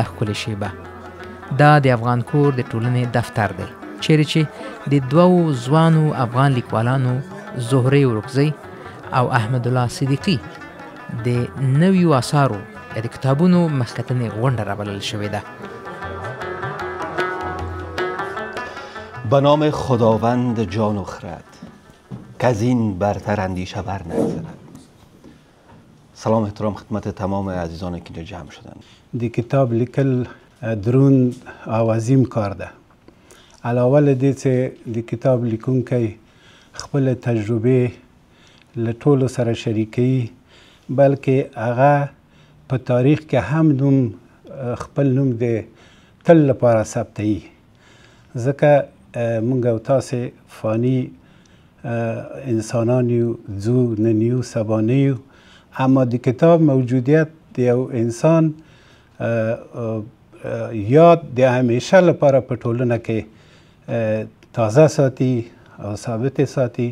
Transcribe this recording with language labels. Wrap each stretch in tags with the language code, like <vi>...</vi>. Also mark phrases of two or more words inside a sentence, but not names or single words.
<ps>ښکلې شیبه دا د افغان کور د ټولنې دفتر دی، چیرې چې د 2 ځوانو افغان لیکوالانو زهرې ورکزی او احمد الله صدیقي د نویو اثارو یا د کتابونو مخکتنې غونډه رابلل شوې ده.</ps> <fa>به نام خداوند جان و خرد که از این برتر اندیشه بر نگذرد. سلام احترام خدمت تمام عزیزانی که اینجا جمع شدن.</fa> <ps>دی کتاب لیکل درون او عظیم کار ده. علاوه له دې چې د کتاب لیکونکی خپل تجربې له ټولو سره شریکوي، بلکې هغه په تاریخ کې هم خپل نوم د تل لپاره ثبتوي، ځکه موږ او تاسې فاني انسانان یو، ځو نن یو سبا نه یو، اما د کتاب موجودیت د یو انسان یاد د همیشه لپاره په ټولنه کې تازه ساتي او ثابت ساتي.</ps>